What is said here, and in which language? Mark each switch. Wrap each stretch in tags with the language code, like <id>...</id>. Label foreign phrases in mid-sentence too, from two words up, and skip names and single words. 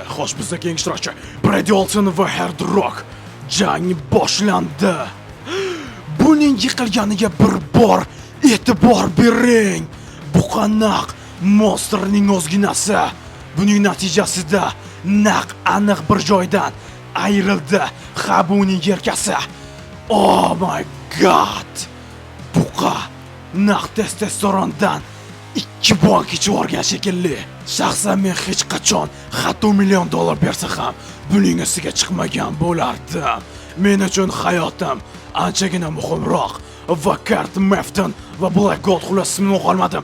<uz>Xo'sh, bizda keyingi ishtirokchi Brady Olson va Hard Rock jang boshlandi. Buning yiqilganiga bir bor e'tibor bering. Buqa naq monsterning o'zginasi. Buning natijasida naq aniq bir joydan ayrildi. Buning yelkasi.</uz> <en>Oh my god.</en> <uz>Buqa naq testosterondan 2 bank ichib olgan shekilli. Shaxsan men hech qachon hatto $1 million bersa ham buning ustiga chiqmagan bo'lardim. Men uchun hayotim anchagina muhimroq. Va Kurt Mefton va Black Gold xullas ismini qolmadim.</uz>